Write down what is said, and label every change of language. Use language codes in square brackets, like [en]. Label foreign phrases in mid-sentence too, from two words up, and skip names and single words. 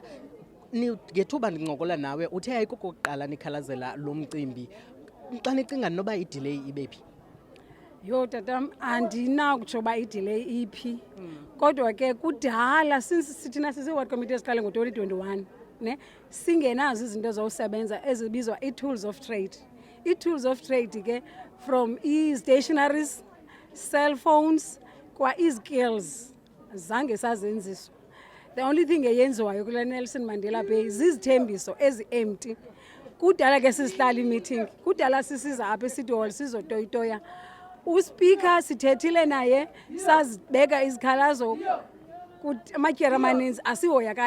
[xh] Ngethuba ndincokola nawe uthe ayikokokuqala nikhalazela lo mcimbi. Xa nicinga noba idelay ibephi? Yo tatam, andinakutsho uba idelay iphi. Kodwa ke kudala since thina sisi-ward committee esiqale ngo-2021 singenazo izinto zokusebenza ezibizwa [en] ii-tools of trade. Ii-tools of trade [xh] ke from i-stationaries, cell phones kwa i-skills zange sazenziswa. [en] The only thing [xh] eyenziwayo kule Nelson Mandela Bay zizithembiso ezi-empty. Kudala ke sisihlala i-meeting, kudala sisiza apha e-City Hall sizotoyitoya. Uspika sithethile naye sazibeka izikhalazo amatyera amaninzi asihoyakali.